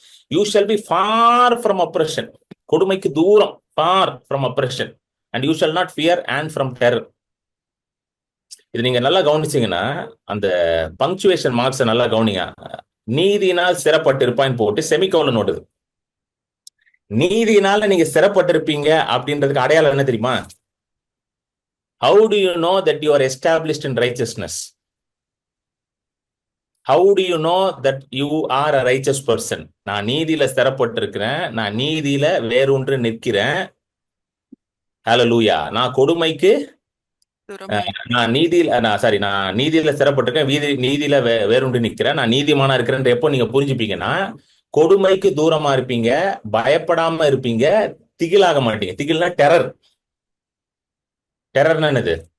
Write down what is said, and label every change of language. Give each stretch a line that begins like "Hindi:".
English: You shall be far from oppression.
Tamil: கொடுமைக்கு தூரம்,
English: Far from oppression, and you shall not fear and from terror.
Tamil: இது நீங்க நல்லா கவனிச்சீங்கன்னா, அந்த பங்க்சுவேஷன் மார்க்ஸ் நல்லா கவனிங்க. நீதியினால் ஸ்திரப்பட்டிருப்பான்னு போட்டு செமிகோலன் ஓடுது. நீதியினால நீங்க ஸ்திரப்பட்டிருப்பீங்க அப்படின்றதுக்கு அடையாளம் என்ன தெரியுமா?
English: How do you know that you are established in righteousness? How do you know that you are a righteous person?
Tamil: நான் நீதியில ஸ்திரப்பட்டிருக்கிறேன், நான் நீதியில வேரூன்று நிற்கிறேன். ஹalleluya. நான் கொடுமைக்கு தூரமாய். நான் நீதியில ஸ்திரப்பட்டிருக்கேன், நீதியில வேரூன்று நிற்கிறேன், நான் நீதிமானா இருக்கிறேன். எப்போ நீங்க புரிஞ்சுப்பீங்கன்னா, கொடுமைக்கு தூரமா இருப்பீங்க, பயப்படாம இருப்பீங்க, திகிலாக மாட்டீங்க. திகில்னா டெரர். டெரர்னா என்னது?